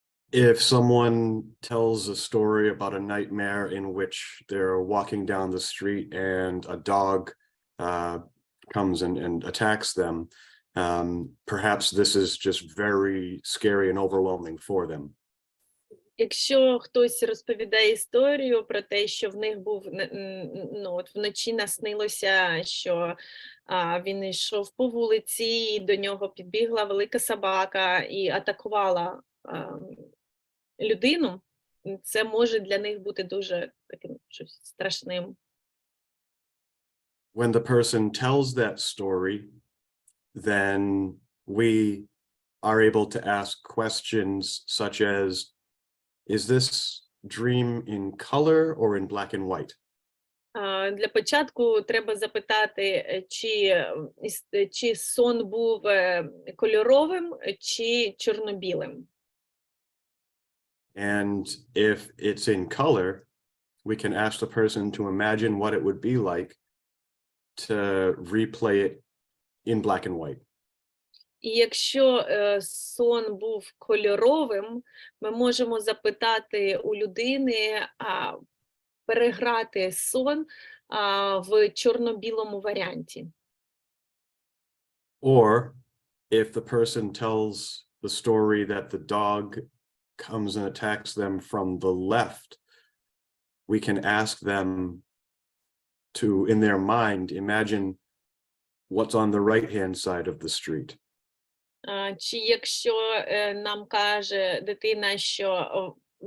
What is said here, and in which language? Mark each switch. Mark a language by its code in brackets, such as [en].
[en] If someone tells a story about a nightmare in which they're walking down the street and a dog comes and attacks them, perhaps this is just very scary and overwhelming for them. [uk] Якщо хтось розповідає історію про те, що в них був, вночі наснилося, що він йшов по вулиці, і до нього підбігла велика собака і атакувала людину, це може для них бути дуже таким щось страшним. [en] When the person tells that story, then we are able to ask questions such as, is this dream in color or in black and white? [uk] Для початку треба запитати, чи сон був кольоровим, чи чорно-білим. [en] And if it's in color, we can ask the person to imagine what it would be like to replay it in black and white. [uk] І якщо сон був кольоровим, ми можемо запитати у людини переграти сон в чорно-білому варіанті. [en] Or if the person tells the story that the dog comes and attacks them from the left, we can ask them to, in their mind, imagine what's on the right-hand side of the street. [uk] Чи якщо нам каже дитина, що